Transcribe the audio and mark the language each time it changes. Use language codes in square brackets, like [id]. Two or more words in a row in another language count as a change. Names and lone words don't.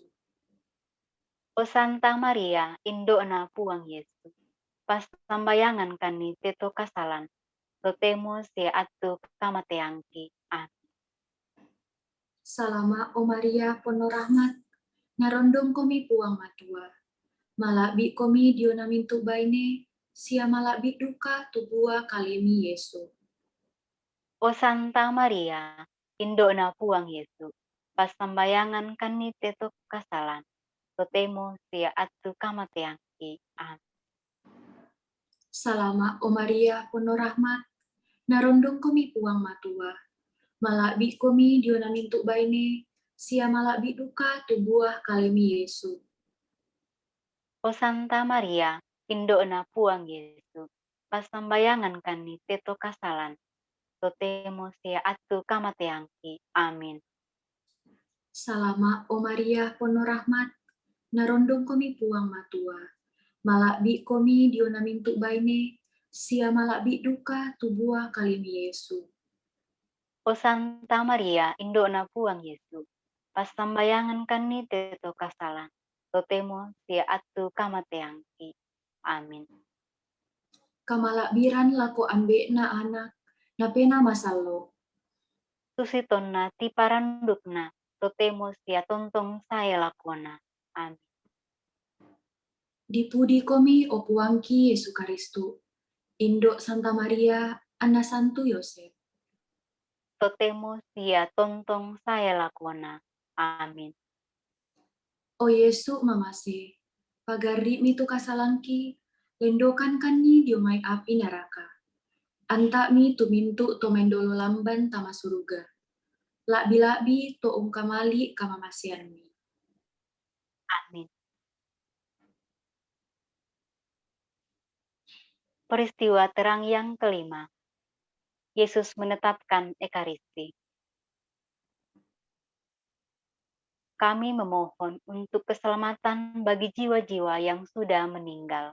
[sda] O Santa Maria, indona puang Yesu. Pas sambayangan kan ni teto kasalan. Totemo sia atu kamateangki. Amin. Salama o Maria pono rahmat, narondong komi puang matua, malakbi komi dionamintu baine, sia malakbi duka tubuah kalimi Yesu. O Santa Maria, indona puang Yesu. Pas sambayangan kan ni teto kasalan. Totemo sia atu kamateangki. Amin. Salama o Maria pono rahmat, narondong komi puang matua, malakbi komi dionamintu baine, sia malakbi duka tubuah kalimi Yesu. O Santa Maria, indona puang Yesu. Pas sambayangan kan ni teto kasalan. Totemo sia atu kamateangki. Amin. Salama o Maria pono rahmat, narondong komi puang matua, malakbi komi dionamintu baine, sia malakbi duka tubuah kalimi Yesu. O Santa Maria, indona puang Yesu. Pas sambayangan kan ni teto kasalan. Totemo sia atu kamateangki. Amin. Kamalakbiran lako ambe na anak, na pena masallo. Susitonna ti parandukna. Totemo sia tontong saya lakona. Amin. Dipudi komi o puangki Yesu Karistu, Indo Santa Maria, Ana Santu Yosef. Totemo sia tontong saya lakona. Amin. O Yesu mamase, pagari mi tu kasalangki, lendokan kan ni diumay api neraka. Anta mi tumintu to mendolo lamban tama suruga. Labi-labi to kamali kamamasian mi. Amin. [id] Peristiwa terang yang kelima. Yesus menetapkan Ekaristi. Kami memohon untuk keselamatan bagi jiwa-jiwa yang sudah meninggal.